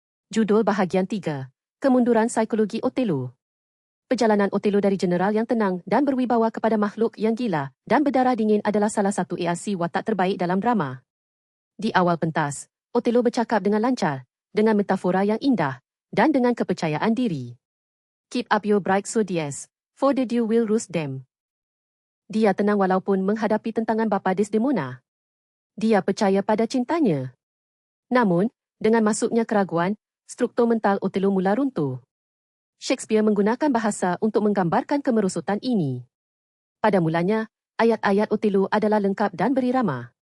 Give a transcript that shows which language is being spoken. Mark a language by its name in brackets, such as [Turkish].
[Malay] Judul bahagian 3, Kemunduran Psikologi Otelo. Perjalanan Otelo dari jeneral yang tenang dan berwibawa kepada makhluk yang gila dan berdarah dingin adalah salah satu kreasi watak terbaik dalam drama. Di awal pentas, Otelo bercakap dengan lancar, dengan metafora yang indah, dan dengan kepercayaan diri. [English] Keep up your bright ideas, for the dew will roast them. [Malay] Dia tenang walaupun menghadapi tentangan bapa Desdemona. Dia percaya pada cintanya. Namun, dengan masuknya keraguan, struktur mental Otelo mula runtuh. Shakespeare menggunakan bahasa untuk menggambarkan kemerosotan ini. Pada mulanya, ayat-ayat Otelo adalah lengkap dan berirama.